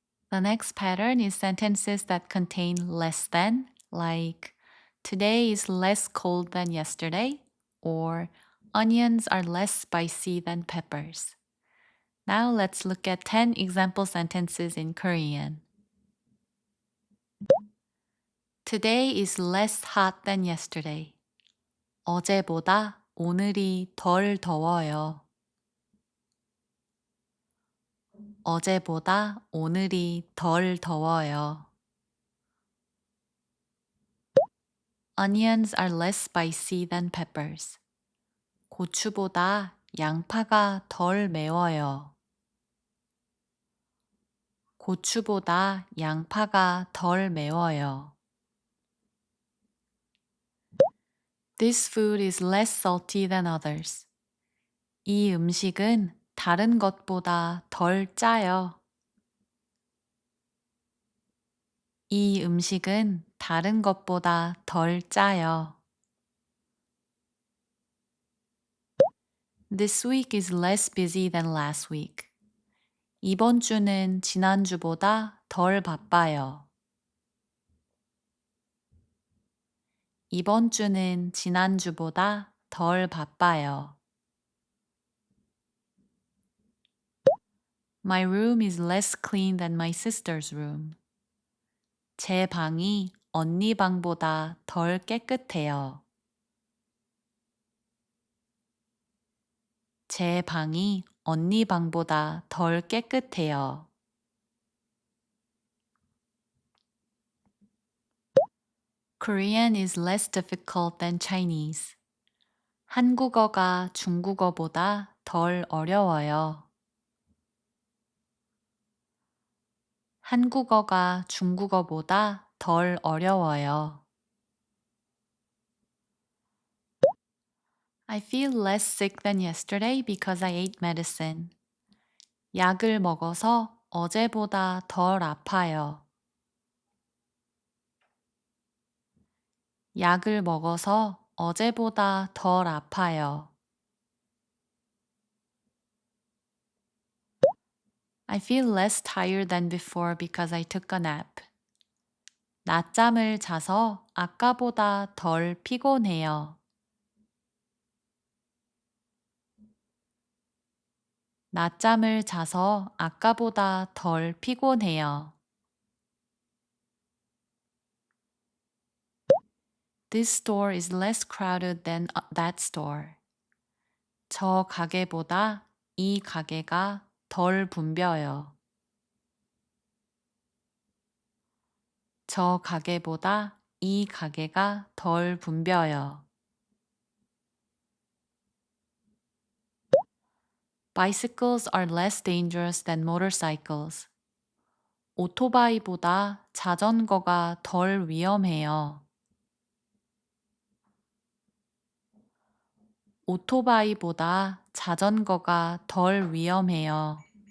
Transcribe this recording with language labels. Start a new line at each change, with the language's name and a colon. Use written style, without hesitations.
English: The next pattern is sentences that contain less than, like today is less cold than yesterday, or onions are less spicy than peppers. Now let's look at 10 example sentences in Korean. Today is less hot than yesterday.
Korean: 어제보다 오늘이 덜 더워요. 어제보다 오늘이 덜 더워요.
English: Onions are less spicy than peppers.
Korean: 고추보다 양파가 덜 매워요. 고추보다 양파가 덜 매워요.
English: This food is less salty than others.
Korean: 이 음식은 다른 것보다 덜 짜요. 이 음식은 다른 것보다 덜 짜요.
English: This week is less busy than last week.
Korean: 이번 주는 지난주보다 덜 바빠요. 이번 주는 지난주보다 덜 바빠요.
English: My room is less clean than my sister's room.
Korean: 제 방이 언니 방보다 덜 깨끗해요. 제 방이 언니 방보다 덜 깨끗해요.
English: Korean is less difficult than Chinese.
Korean: 한국어가 중국어보다 덜 어려워요. 한국어가 중국어보다 덜 어려워요.
English: I feel less sick than yesterday because I ate medicine.
Korean: 약을 먹어서 어제보다 덜 아파요. 약을 먹어서 어제보다 덜 아파요.
English: I feel less tired than before because I took a nap.
Korean: 낮잠을 자서 아까보다 덜 피곤해요. 낮잠을 자서 아까보다 덜 피곤해요.
English: This store is less crowded than that store.
Korean: 저 가게보다 이 가게가 덜 붐벼요. 저 가게보다 이 가게가 덜 붐벼요.
English: Bicycles are less dangerous than motorcycles.
Korean: 오토바이보다 자전거가 덜 위험해요. 오토바이보다 자전거가 덜 위험해요.